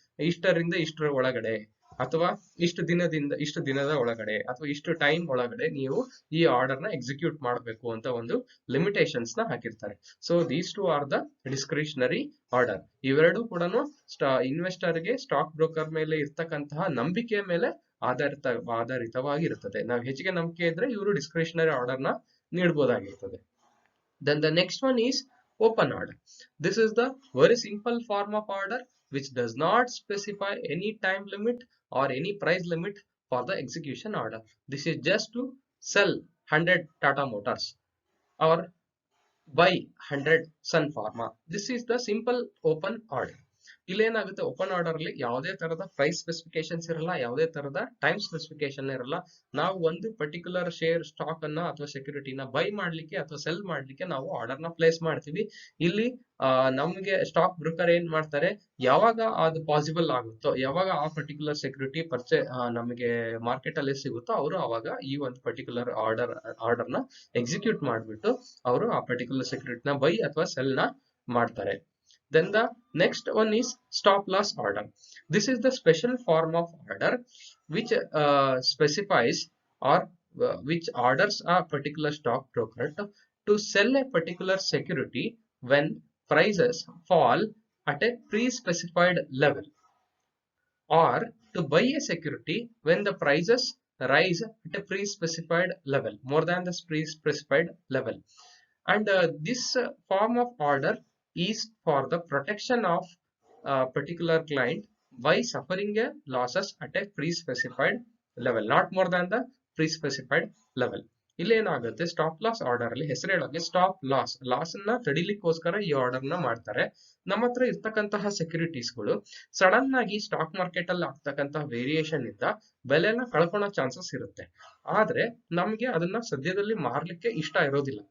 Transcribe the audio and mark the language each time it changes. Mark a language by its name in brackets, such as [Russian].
[Kannada] ಇಷ್ಟರಿಂದ ಇಷ್ಟರ ಒಳಗಡೆ ಅಥವಾ ಇಷ್ಟು ದಿನದ ಒಳಗಡೆ ಅಥವಾ ಇಷ್ಟು ಟೈಮ್ ಒಳಗಡೆ ನೀವು ಈ ಆರ್ಡರ್ ನ ಎಕ್ಸಿಕ್ಯೂಟ್ ಮಾಡಬೇಕು ಅಂತ ಒಂದು ಲಿಮಿಟೇಷನ್ಸ್ ನ ಹಾಕಿರ್ತಾರೆ. So [English] These two are the discretionary order. [Kannada] ಇವೆರಡೂ ಕೂಡ ಇನ್ವೆಸ್ಟರ್ ಗೆ ಸ್ಟಾಕ್ ಬ್ರೋಕರ್ ಮೇಲೆ ಇರ್ತಕ್ಕಂತಹ ನಂಬಿಕೆ ಮೇಲೆ ಆಧಾರಿತವಾಗಿರುತ್ತದೆ. ನಾವು ಹೆಚ್ಚಿಗೆ ನಂಬಿಕೆ ಇದ್ರೆ ಇವರು ಡಿಸ್ಕ್ರಿಷನರಿ ಆರ್ಡರ್ ನ ನೀಡಬಹುದಾಗಿರ್ತದೆ. [English] Then the next one is open order. This is the very simple form of order which does not specify any time limit or any price limit for the execution order. This is just to sell 100 Tata Motors or buy 100 Sun Pharma. This is the simple open order. [Kannada] ಇಲ್ಲೇನಾಗುತ್ತೆ, open order ಅಲ್ಲಿ ಯಾವುದೇ ತರದ price specifications ಇರಲ್ಲ, ಯಾವುದೇ ತರದ time specification ಇರಲ್ಲ. ನಾವು ಒಂದು particular share stock ಅನ್ನ ಅಥವಾ ಸೆಕ್ಯೂರಿಟಿನ ಬೈ ಮಾಡ್ಲಿಕ್ಕೆ ಅಥವಾ ಸೆಲ್ ಮಾಡ್ಲಿಕ್ಕೆ ನಾವು ಆರ್ಡರ್ ನ ಪ್ಲೇಸ್ ಮಾಡ್ತೀವಿ. ಇಲ್ಲಿ ನಮ್ಗೆ ಸ್ಟಾಕ್ ಬ್ರೋಕರ್ ಏನ್ ಮಾಡ್ತಾರೆ, ಯಾವಾಗ ಅದು ಪಾಸಿಬಲ್ ಆಗುತ್ತೋ, ಯಾವಾಗ ಆ ಪರ್ಟಿಕ್ಯುಲರ್ ಸೆಕ್ಯೂರಿಟಿ ನಮಗೆ ಮಾರ್ಕೆಟ್ ಅಲ್ಲಿ ಸಿಗುತ್ತೋ ಅವರು ಅವಾಗ ಈ ಒಂದು ಪರ್ಟಿಕ್ಯುಲರ್ ಆರ್ಡರ್ ನ ಎಕ್ಸಿಕ್ಯೂಟ್ ಮಾಡ್ಬಿಟ್ಟು ಅವರು ಆ ಪರ್ಟಿಕ್ಯುಲರ್ ಸೆಕ್ಯೂರಿಟಿನ ಬೈ ಅಥವಾ ಸೆಲ್ ನ ಮಾಡ್ತಾರೆ. [English] Then the next one is stop loss order. This is the special form of order which specifies or which orders a particular stock broker to sell a particular security when prices fall at a pre-specified level, or to buy a security when the prices rise at a pre-specified level, more than the pre-specified level. And this form of order is for the protection of a particular client by suffering a losses at a pre-specified level, not more than the pre-specified level. [Kannada] ಇಲ್ಲಿ ಏನಾಗುತ್ತೆ, stop loss order ಅಲ್ಲಿ ಹೆಸರು ಹೇಳೋಕೆ stop loss ಅನ್ನ ತಡಿಲಿಕ್ಕೋಸ್ಕರ ಈ order ನ ಮಾಡ್ತಾರೆ. ನಮ್ಮ ಹತ್ರ ಇರ್ತಕ್ಕಂತಹ ಸೆಕ್ಯೂರಿಟೀಸ್ಗಳು ಸಡನ್ ಆಗಿ ಸ್ಟಾಕ್ ಮಾರ್ಕೆಟ್ ಅಲ್ಲಿ ಆಗ್ತಕ್ಕಂತಹ ವೇರಿಯೇಷನ್ ಇಂದ ಬೆಲೆನ ಕಳ್ಕೊಳ್ಳೋ ಚಾನ್ಸಸ್ ಇರುತ್ತೆ. ಆದ್ರೆ ನಮ್ಗೆ ಅದನ್ನ ಸದ್ಯದಲ್ಲಿ ಮಾರ್ಲಿಕ್ಕೆ ಇಷ್ಟ ಇರೋದಿಲ್ಲ.